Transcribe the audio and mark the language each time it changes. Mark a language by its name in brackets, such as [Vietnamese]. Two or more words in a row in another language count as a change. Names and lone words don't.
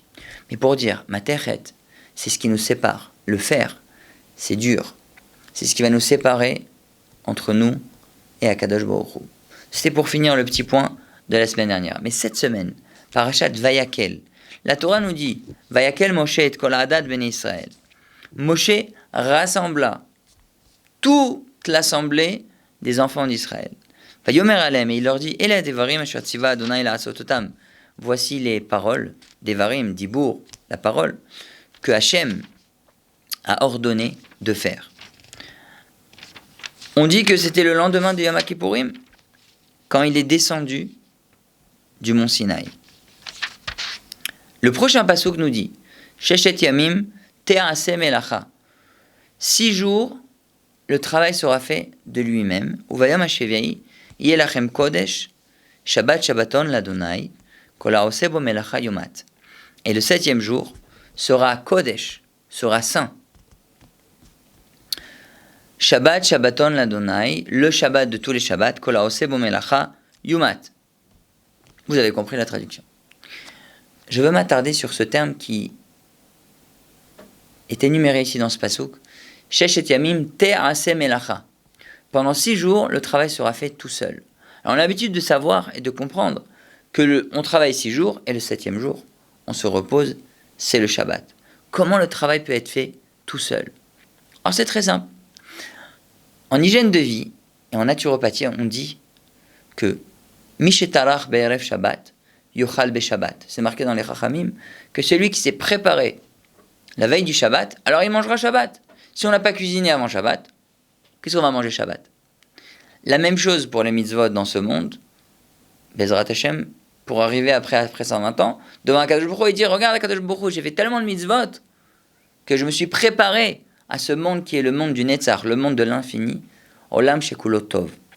[French] Mais pour dire, Matechet, c'est ce qui nous sépare. Le fer, c'est dur. C'est ce qui va nous séparer entre nous et [Hebrew] הקדוש ברוך הוא. [French] C'était pour finir le petit point de la semaine dernière. Mais cette semaine, Parashat Vayakel, la Torah nous dit [Hebrew] ויקהל משה את כל עדת בני ישראל. [French] Moshe rassembla toute l'assemblée des enfants d'Israël. [Hebrew] ויאמר אלהם, [French] et il leur dit [Hebrew] אלה הדברים אשר צוה ה' לעשות אותם. [French] Voici les paroles, devarim, dibour, la parole, que Hachem a ordonné de faire. On dit que c'était le lendemain de Yom Kippourim, quand il est descendu du mont Sinaï. Le prochain passouk nous dit [Hebrew] ששת ימים תעשה מלאכה. [French] 6 jours, le travail sera fait de lui-même. [Hebrew] וביום השביעי יהיה לכם קדש שבת שבתון לה' כל העשה בו מלאכה יומת. [French] Et le 7e jour sera Kodesh, sera saint. [Hebrew] שבת שבתון לה, [French] le Shabbat de tous les Shabbats, [Hebrew] כל העושה בו מלאכה יומת. [French] Vous avez compris la traduction. Je veux m'attarder sur ce terme qui est énuméré ici dans ce passouk. [Hebrew] ששת ימים תעשה מלאכה. [French] Pendant 6 jours, le travail sera fait tout seul. Alors, on a l'habitude de savoir et de comprendre que on travaille 6 jours et le 7e jour, on se repose, c'est le Shabbat. Comment le travail peut être fait tout seul? Alors, c'est très simple. En hygiène de vie et en naturopathie, on dit que [Hebrew] מי שטרח בערב שבת יאכל בשבת. [French] C'est marqué dans les Chachamim que celui qui s'est préparé la veille du Shabbat, alors il mangera Shabbat. Si on n'a pas cuisiné avant Shabbat, qu'est-ce qu'on va manger Shabbat? La même chose pour les mitzvot dans ce monde, [Hebrew] בעזרת השם, [French] pour arriver après 120 ans, devant [Hebrew] הקדוש ברוך הוא [French] et dire, regarde [Hebrew] הקדוש ברוך הוא, [French] j'ai fait tellement de mitzvot que je me suis préparé à ce monde qui est le monde du Netzach, le monde de l'infini, [Hebrew] עולם שכולו טוב.